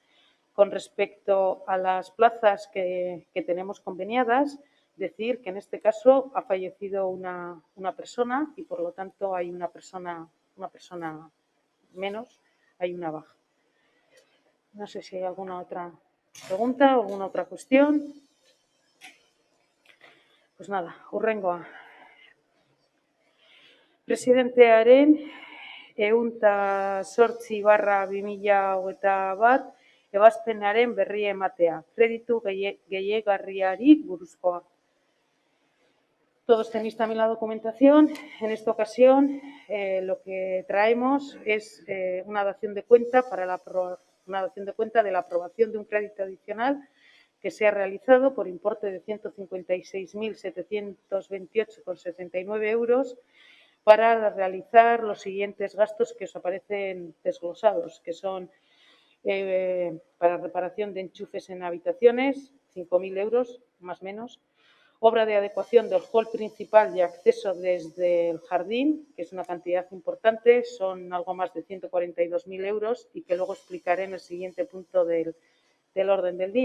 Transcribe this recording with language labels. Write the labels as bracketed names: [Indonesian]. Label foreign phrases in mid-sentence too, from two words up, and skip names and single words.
[Spanish] Con respecto a las plazas que tenemos conveniadas, decir que en este caso ha fallecido una persona y por lo tanto hay una persona menos, hay una baja. No sé si hay alguna otra pregunta o alguna otra cuestión. Pues nada, [Basque] hurrengoa. Presidentearen 108/2021 ebazpenaren berri ematea, kreditu gehigarriari buruzkoa. [Spanish] Todos tenéis también la documentación. En esta ocasión lo que traemos es una dación de cuenta de la aprobación de un crédito adicional que se ha realizado por importe de 156.728,79 euros para realizar los siguientes gastos que os aparecen desglosados, que son para reparación de enchufes en habitaciones, 5.000 euros, más o menos, obra de adecuación del hall principal y acceso desde el jardín, que es una cantidad importante, son algo más de 142.000 euros y que luego explicaré en el siguiente punto del orden del día.